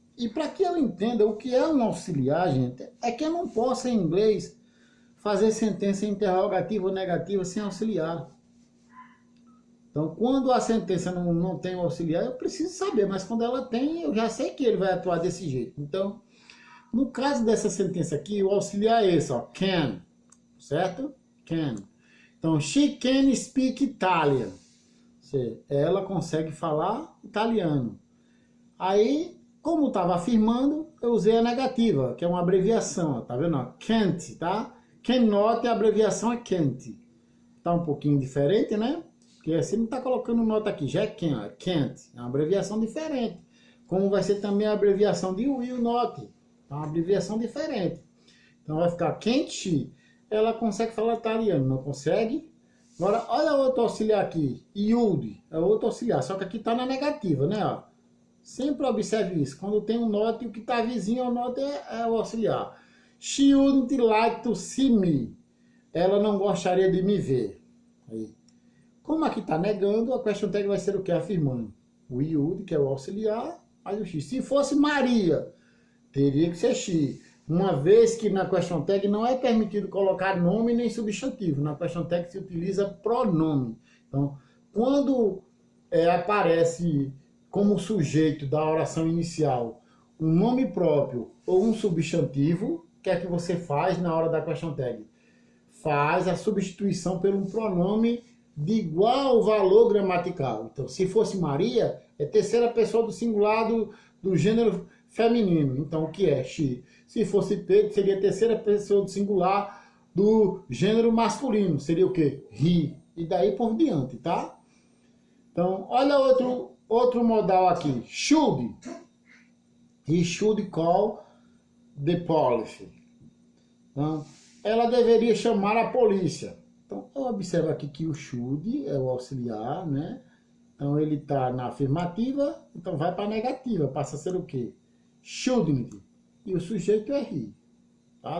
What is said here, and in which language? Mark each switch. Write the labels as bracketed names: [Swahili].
[Portuguese] E para que eu entenda o que é um auxiliar, gente, é que eu não posso em inglês fazer sentença interrogativa ou negativa sem auxiliar. Então, quando a sentença não tem um auxiliar, eu preciso saber, mas quando ela tem, eu já sei que ele vai atuar desse jeito. Então, no caso dessa sentença aqui, o auxiliar é esse, ó, can, certo? [English] Can. Então, she can speak Italian. [Portuguese] Ela consegue falar italiano. Aí, como estava afirmando, eu usei a negativa, que é uma abreviação, ó, tá vendo? Can't, tá? Cannot, a abreviação é can't. Tá um pouquinho diferente, né? Porque assim não tá colocando nota aqui, já é can, ó, can't. É uma abreviação diferente. Como vai ser também a abreviação de will not. É uma abreviação diferente. Então vai ficar can't she. Ela consegue falar italiano, não consegue? Agora, olha outro auxiliar aqui. Would é outro auxiliar, só que aqui está na negativa, né? Ó. Sempre observe isso. Quando tem um not, o que está vizinho ao not é o auxiliar. [English] She wouldn't like to see me. [Portuguese] Ela não gostaria de me ver. Aí. Como aqui está negando, a question tag vai ser o que? Afirmando. O would, que é o auxiliar, aí o she. Se fosse Maria, teria que ser she. Uma vez que na question tag não é permitido colocar nome nem substantivo. Na question tag se utiliza pronome. Então, quando aparece como sujeito da oração inicial um nome próprio ou um substantivo, o que é que você faz na hora da question tag? Faz a substituição por um pronome de igual valor gramatical. Então, se fosse Maria, é terceira pessoa do singular do gênero feminino. Então, o que é she? Se fosse Pedro, seria a terceira pessoa do singular do gênero masculino. Seria o quê? He. E daí por diante, tá? Então, olha outro modal aqui. [English] Should. He should call the police. [Portuguese] Então, ela deveria chamar a polícia. Então, eu observo aqui que o should é o auxiliar, né? Então, ele está na afirmativa, então vai para a negativa. Passa a ser o quê? Shouldn't. E o sujeito é he. Tá?